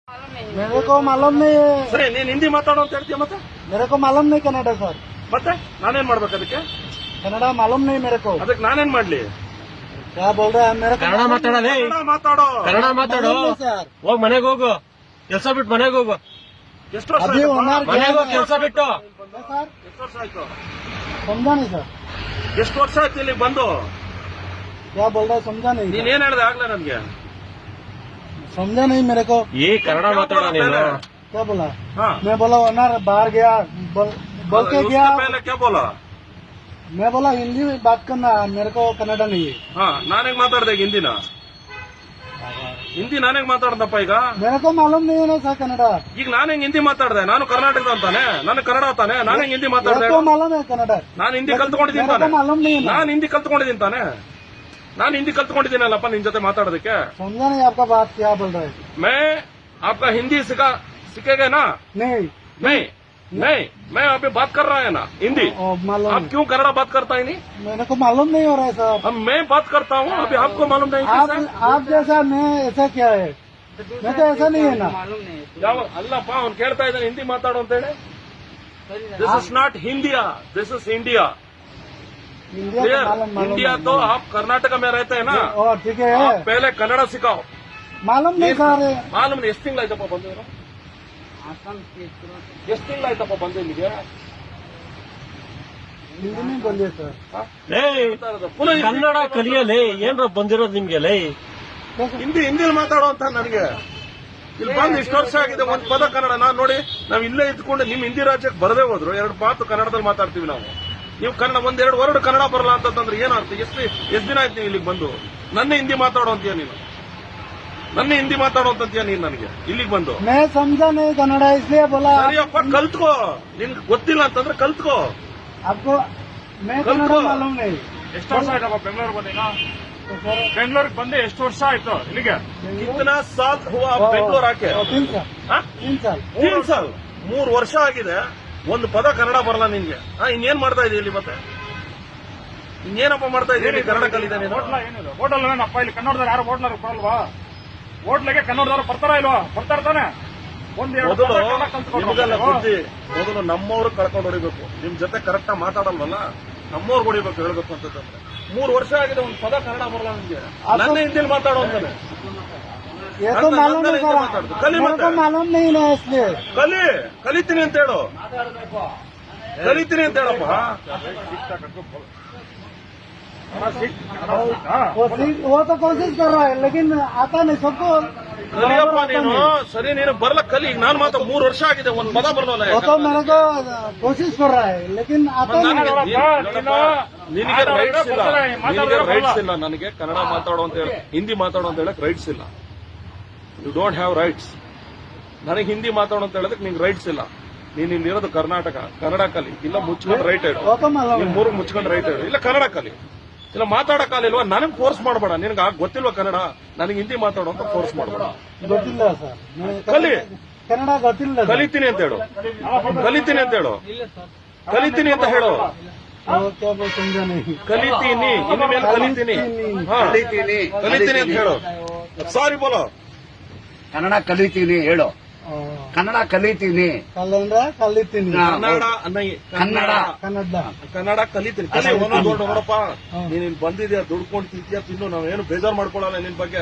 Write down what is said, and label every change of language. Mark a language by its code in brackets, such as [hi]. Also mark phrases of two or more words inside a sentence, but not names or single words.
[hi] मेरे को मालूम नहीं है [kn] ಸರಿ ನೀನ್ ಹಿಂದಿ ಮಾತಾಡೋ ಅಂತ ಹೇಳ್ತೀಯ ಮತ್ತೆ [hi] मेरे को मालूम नहीं कन्नड़ सर [kn] ಮತ್ತೆ ನಾನೇನ್ ಮಾಡ್ಬೇಕು ಅದಕ್ಕೆ [hi] कन्नड़ मालूम नहीं मेरे को [kn] ಅದಕ್ಕೆ ನಾನೇನ್ ಮಾಡ್ಲಿ [hi] क्या बोल रहे हैं मेरे को [kn] ಕನ್ನಡ ಮಾತಾಡಲೇ ಕನ್ನಡ ಮಾತಾಡೋ ಕನ್ನಡ ಮಾತಾಡು [hi] मालूम नहीं सर [kn] ಹೋಗ್ ಮನೆಗೆ ಹೋಗು ಕೆಲಸ ಬಿಟ್ಟು ಮನೆಗೆ ಹೋಗು ಎಷ್ಟು ವರ್ಷ [hi] अभी [kn] ಆಯ್ತಪ್ಪ? [hi] ओनर [kn] ಮನೆಗೆ ಹೋಗಿ ಕೆಲಸ ಬಿಟ್ಟು [hi] सर [kn] ಎಷ್ಟು ವರ್ಷ ಆಯ್ತು [hi] समझा नहीं सर [kn] ಎಷ್ಟು ವರ್ಷ ಆಯ್ತು ಇಲ್ಲಿಗೆ ಬಂದು [hi] क्या बोल रहे हैं समझा नहीं [kn] ನೀನ್ ಏನ್ ಹೇಳ್ದೆ ಆಗ್ಲೇ ನನ್ಗೆ [hi] समझा नहीं मेरे को [kn] ಈ ಕನ್ನಡ ಮಾತಾಡ ನೀನು [hi] क्या बोला हाँ मैं बोला ओनर बाहर गया बोल के उसके गया पहले क्या बोला मैं बोला हिंदी में बात करना मेरे को कन्नड़ नहीं है [kn] ಹಾ ನಾನೇಗ್ ಮಾತಾಡ್ದೆ ಈಗ ಹಿಂದಿನ ಹಿಂದಿ ನಾನೇಗ್ ಮಾತಾಡ್ದಪ್ಪ ಈಗ [hi] मेरे को मालूम नहीं है ना सर कन्नड़ [kn] ಈಗ ನಾನ್ ಹೆಂಗ್ ಹಿಂದಿ ಮಾತಾಡ್ದೆ ನಾನು ಕರ್ನಾಟಕದ ಅಂತಾನೆ ನಾನು ಕನ್ನಡ ತಾನೆ ನಾನು ಹೆಂಗ್ ಹಿಂದಿ ಮಾತಾಡ್ದೆ [hi] मेरे को मालूम है कन्नड़ [kn] ನಾನು ಹಿಂದಿ ಕಲ್ತ್ಕೊಂಡಿದ್ದೀನಿ [hi] मेरे को [kn] ತಾನೆ [hi] मालूम नहीं है ना [kn] ನಾನು ಹಿಂದಿ ಕಲ್ತ್ಕೊಂಡಿದ್ದೀನಿ ತಾನೆ ನಾನು ಹಿಂದಿ ಕಲ್ತ್ಕೊಂಡಿದ್ದೀನಲ್ಲಪ್ಪ ನಿನ್ ಜೊತೆ ಮಾತಾಡೋದಕ್ಕೆ [hi] समझा नहीं आपका बात क्या बोल रहे हैं मैं आपका हिंदी सीखेगा ना नहीं नहीं नहीं मैं अभी बात कर रहा है ना हिंदी ओ, मालूम आप क्यों कन्नड़ा बात करता है नहीं मेरे को मालूम नहीं हो रहा है साहब अब मैं बात करता हूँ अभी आपको मालूम नहीं कैसे? आप जैसा मैं ऐसा क्या है मैं तो ऐसा नहीं है ना [kn] ಯಾವ ಅಲ್ಲಪ್ಪ ಅವ್ನು ಕೇಳ್ತಾ ಇದ್ದಾನೆ ಹಿಂದಿ ಮಾತಾಡು ಅಂತ ಹೇಳಿ [en] This is not Hindia this is India [hi] इंडिया क्लियर तो मालूम इंडिया तो आप कर्नाटक में रहते हैं ना और ठीक है आप पहले कन्नड़ सिखाओ मालूम नहीं सर [kn] ಮಾಲೂಮ್ ಎಷ್ಟು ತಿಂಗಳಾಯ್ತಪ್ಪ ಬಂದಿರೋ ಎಷ್ಟು ತಿಂಗಳಾಯ್ತಪ್ಪ ಬಂದು ಇಲ್ಲಿಗೆ [hi] हिंदी में बोलिए सर [kn] ಲೇ ಪುನಃ ಕನ್ನಡ ಕಲಿಯಲೇ ಏನ್ರ ಬಂದಿರೋದು ನಿಮ್ಗೆ ಲೇ ಹಿಂದಿ ಹಿಂದಿಲಿ ಮಾತಾಡೋ ಅಂತ ನನಗೆ ಇಲ್ಲಿ ಬಂದು ಇಷ್ಟು ವರ್ಷ ಆಗಿದೆ ಒಂದ್ ಪದ ಕನ್ನಡ ನಾನ್ ನೋಡಿ ನಾವ್ ಇಲ್ಲೇ ಇದ್ಕೊಂಡು ನಿಮ್ ಹಿಂದಿ ರಾಜ್ಯಕ್ಕೆ ಬರದೇ ಹೋದ್ರು ಎರಡು ಮಾತು ಕನ್ನಡದಲ್ಲಿ ಮಾತಾಡ್ತೀವಿ ನಾವು ನೀವು ಕನ್ನಡ ಒಂದೆರಡು ವರ್ಡ್ ಕನ್ನಡ ಬರಲ್ಲ ಅಂತಂದ್ರೆ ಏನರ್ಥ ಎಷ್ಟು ದಿನ ಆಯ್ತು ನೀವು ಇಲ್ಲಿಗೆ ಬಂದು ನನ್ನ ಹಿಂದಿ ಮಾತಾಡೋ ಅಂತೀಯ ನೀನು ನನ್ನ ಹಿಂದಿ ಮಾತಾಡೋ ಅಂತೀಯ ನೀನು ನನಗೆ ಇಲ್ಲಿಗೆ ಬಂದು [hi] मैं समझा नहीं कन्नड़ इसलिए बोला ಸರಿಯಪ್ಪ ಕಲ್ತ್ಕೋ ನಿನ್ಗೆ ಗೊತ್ತಿಲ್ಲ ಅಂತಂದ್ರೆ ಕಲ್ತ್ಕೋ आपको मैं कन्नड़ कल्को। मालूम नहीं [kn] ಎಷ್ಟು ವರ್ಷ ಆಯ್ತಪ್ಪ ಬೆಂಗಳೂರು ಬಂದೀಗ [hi] तो सर [kn] ಬೆಂಗಳೂರಿಗೆ ಬಂದು ಎಷ್ಟು ವರ್ಷ ಆಯ್ತು ಇಲ್ಲಿಗೆ [hi] कितना साल हुआ बेंगलुरु आके 3 साल [kn] ಹಾ? [hi] 3 साल [kn] 3 ಸಾಲ್ 3 ವರ್ಷ ಆಗಿದೆ ಒಂದು ಪದ ಕನ್ನಡ ಬರಲ್ಲ ನಿನ್ಗೆ ಇನ್ನೇನ್ ಮಾಡ್ತಾ ಇದೀಯ ಇಲ್ಲಿ ಮತ್ತೆ ಇನ್ನೇನಪ್ಪ ಮಾಡ್ತಾ ಇದೀಯ ಕನ್ನಡ ಕಲಿತ ನೀನು ಹೋಟ್ಲ ಏನಿದೆ ಹೋಟೆಲ್ ಏನಪ್ಪ ಇಲ್ಲಿ ಕನ್ನಡದವ್ರು ಯಾರು ಹೋಟ್ಲವ್ರು ಬರಲ್ವಾ ಹೋಟ್ಲಿಗೆ ಕನ್ನಡದವ್ರು ಬರ್ತಾರ ಇಲ್ವಾ ಬರ್ತಾ ಇರ್ತಾನೆ ಒಂದೆರಡು ಮೊದಲು ಪದ ಕನ್ನಡ ಕಲ್ತ್ಕೊಂಡು ನಿಮಗೆಲ್ಲ ಹೋಗ್ಬೇಕು. ಬುದ್ಧಿ ಮೊದಲು ನಮ್ಮವ್ರು ಕಳ್ಕೊಂಡು ಹೊಡಿಬೇಕು ನಿಮ್ ಜೊತೆ ಕರೆಕ್ಟ್ ಆಗಿ ಮಾತಾಡಲ್ವಲ್ಲ ನಮ್ಮವ್ರು ಹೊಡಿಬೇಕು ಹೇಳ್ಬೇಕು ಅಂತಂದ್ರೆ 3 ವರ್ಷ ಆಗಿದೆ ಒಂದು ಪದ ಕನ್ನಡ ಬರಲ್ಲ ನಿಮ್ಗೆ ನನ್ನ ಹಿಂದಿಲಿ ಮಾತಾಡೋ ಅಂತಾನೆ [hi] ये तो अंदर- मालूम अंदर नहीं ऐसे सर माताड़ दो। कल ही मेरे को माताड़। मालूम नहीं ना इसलिए [kn] ಕಲಿತೀನಿ ಅಂತ ಹೇಳು ಕಲಿತೀನಿ ಅಂತ ಹೇಳಪ್ಪ ಹಾ. [hi] वो तो कोशिश कर रहा है लेकिन आता नहीं सबको [kn] ಕಲಿಯಪ್ಪ [hi] बराबर आता [kn] ನೀನು [hi] नहीं। [kn] ಸರಿ ನೀನು ಬರ್ಲ ಕಲಿ ಈಗ ನಾನು ಮಾತ್ರ 3 ವರ್ಷ ಆಗಿದೆ ಒಂದ್ ಪದ ಬರಲ್ಲ [hi] वो तो मेरे को कोशिश कर रहा है लेकिन आता नहीं [kn] ನಿನಗೆ ರೈಟ್ಸ್ ಇಲ್ಲ ನಿನಗೆ ರೈಟ್ಸ್ ಇಲ್ಲ ನನಗೆ ಕನ್ನಡ ಮಾತಾಡೋ ಅಂತ ಹೇಳಿ ಹಿಂದಿ ಮಾತಾಡೋ ಅಂತ ಹೇಳಕ್ ರೈಟ್ಸ್ ಇಲ್ಲ [en] you don't have rights [kn] ನನಗೆ ಹಿಂದಿ ಮಾತಾಡೋ ಅಂತ ಹೇಳೋದಕ್ಕೆ ನಿಂಗೆ ರೈಟ್ಸ್ ಇಲ್ಲ ನೀನ್ ಇಲ್ಲಿರೋದು ಕರ್ನಾಟಕ ಕನ್ನಡ ಕಲಿ ಇಲ್ಲ ಮುಚ್ಕೊಂಡು ರೈಟ್ ಹೇಳು [hi] वो तो मालूम [kn] ನೀನ್ [hi] है। [kn] ಮೂರು ಮುಚ್ಕೊಂಡು ರೈಟ್ ಹೇಳು ಇಲ್ಲ ಕನ್ನಡ ಕಲಿ ಇಲ್ಲ ಮಾತಾಡಕ್ಕಾಲಿಲ್ವಾ ನನಗೆ ಫೋರ್ಸ್ ಮಾಡಬೇಡ ನಿನಗೆ ಗೊತ್ತಿಲ್ವಾ ಕನ್ನಡ ನನಗೆ ಹಿಂದಿ ಮಾತಾಡೋ ಅಂತ ಫೋರ್ಸ್ ಮಾಡಬೇಡ ಗೊತ್ತಿಲ್ಲ ಸರ್ ಕಲಿ. ಕನ್ನಡ ಗೊತ್ತಿಲ್ಲ ಸರ್. ಕಲಿತೀನಿ ಅಂತ ಹೇಳು ಕಲಿತೀನಿ ಅಂತ ಹೇಳು ಕಲಿತೀನಿ ಅಂತ ಹೇಳು [hi] वो क्या बोल समझा नहीं [kn] ಕಲಿತೀನಿ ಇನ್ನು ಮೇಲೆ ಕಲಿತೀನಿ ಹಾ ಕಲಿತೀನಿ ಅಂತ ಹೇಳು [hi] सॉरी बोलो [kn] ಕನ್ನಡ ಕಲಿತೀನಿ ಹೇಳು ಕನ್ನಡ ಕಲಿತೀನಿ ಕನ್ನಡ ಕಲಿತೀನಿ ಹಾ. ಕನ್ನಡ ಕನ್ನಡ ಕನ್ನಡ ಕನ್ನಡ ಕಲಿತೀನಿ ಕಲಿ ಒಂದೊಂದು ನೋಡಪ್ಪ ನೀನ್ ಇಲ್ಲಿ ಬಂದಿದ್ಯಾ ದುಡ್ಕೊಂಡು ತಿಂತೀಯ ತಿನ್ನು ನಾವೇನು ಬೇಜಾರ್ ಮಾಡ್ಕೊಳಲ್ಲ ನಿನ್ ಬಗ್ಗೆ